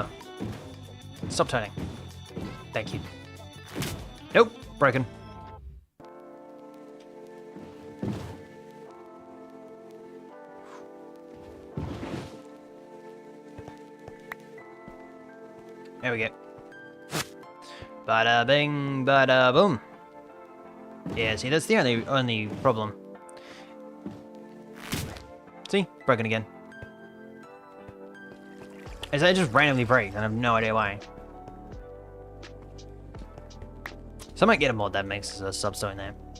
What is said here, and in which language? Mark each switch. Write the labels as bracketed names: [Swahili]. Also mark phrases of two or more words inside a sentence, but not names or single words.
[English] Stop turning. Thank you. Nope, broken. There we go. Bada bing, bada boom. Yeah, see, that's the only problem. See? Broken again. Is that just randomly breaks and I have no idea why. So I might get a mod that makes a substone there.